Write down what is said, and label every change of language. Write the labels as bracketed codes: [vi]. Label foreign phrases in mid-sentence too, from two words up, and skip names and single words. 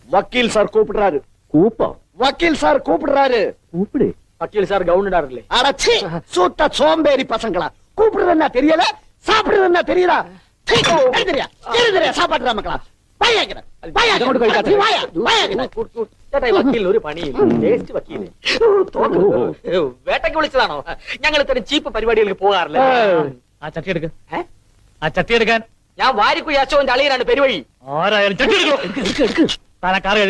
[ta] வக்கீல் சார் கூப்பிடுறாரு. கூப்பம் வக்கீல் சார் கூப்பிடுறாரு. கூப்பிடு. வக்கீல் சார் கவுன் இடாருல்லே. அடச்சி சூத்த சோம்பேறி பசங்களா. கூப்பிடுறதுன்னா தெரியல, சாப்பிடுறதுன்னா தெரியுதா? தெரியா சாப்பாடுற மக்களா. [ml] വക്കീൽ ഒരു പണിയില്ല. വേസ്റ്റ് വക്കീല്. വേട്ടയ്ക്ക് വിളിച്ചതാണോ? ഞങ്ങൾ ഇത്തരം ചീപ്പ് പരിപാടികൾക്ക് പോകാറില്ല. ആ ചട്ടി എടുക്ക. ആ ചട്ടി എടുക്കാൻ. ഞാൻ വാരിക്കുഴി അശോകന്റെ അളിയനാണ് പെരുവഴി. ആരായാലും ചട്ടി എടുക്കോ. താനാ കാർ കഴുക.